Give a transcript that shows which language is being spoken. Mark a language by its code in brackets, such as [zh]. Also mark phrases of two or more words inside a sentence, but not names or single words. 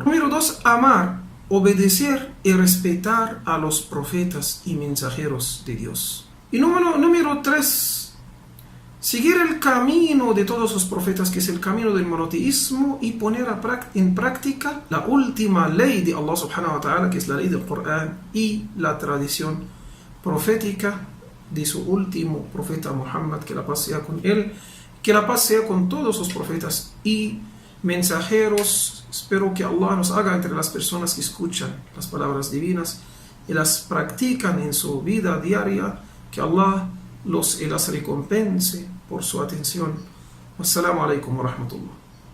[es] Número 2, amar, obedecer y respetar a los profetas y mensajeros de Dios. Y número 3, seguir el camino de todos los profetas, que es el camino del monoteísmo, y poner en práctica la última ley de Allah [ar] سبحانه وتعالى, [es] que es la ley del Corán y la tradición profética de su último profeta Muhammad, que la paz sea con él, que la paz sea con todos los profetas y mensajeros. Espero que Allah nos haga entre las personas que escuchan las palabras divinas y las practican en su vida diaria, que Allah las recompense por su atención. [ar] والسلام عليكم ورحمة الله.